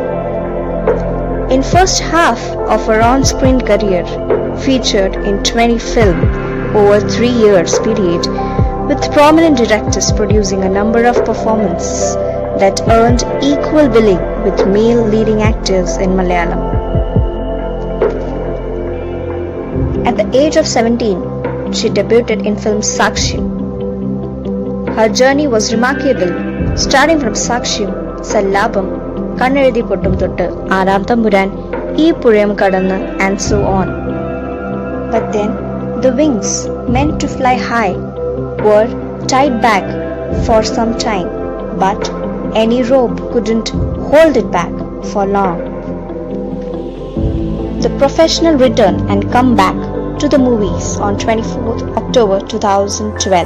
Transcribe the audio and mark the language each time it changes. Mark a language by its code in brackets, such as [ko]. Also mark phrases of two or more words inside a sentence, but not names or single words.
[en] In first half of her on-screen career, featured in 20 films over 3 years period, with prominent directors producing a number of performances that earned equal billing with male leading actors in Malayalam. At the age of 17, she debuted in film Sakshyam. Her journey was remarkable, starting from Sakshyam, Sallabam, Kannezhuthi Pottum Thottu, Aaram Thamburan, Ee Puzhayam Kadannu, and so on. But then, the wings meant to fly high were tied back for some time, but any rope couldn't hold it back for long. The professional return and comeback to the movies on 24th October 2012.